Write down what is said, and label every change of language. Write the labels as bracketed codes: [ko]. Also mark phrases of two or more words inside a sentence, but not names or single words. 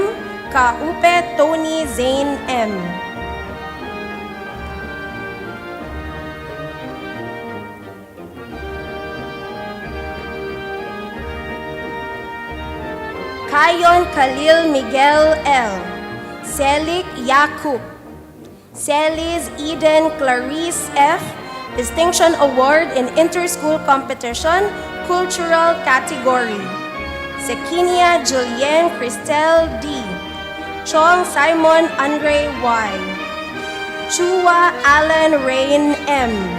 [en] Kaupe Tony Zane M. Kayon Khalil Miguel L. Selik Yakub. Celis Eden Clarice F. Distinction Award in Inter-School Competition, Cultural Category. Sekinia Julienne Cristel D. Chong Simon Andre Y. Chua Allen Rain M.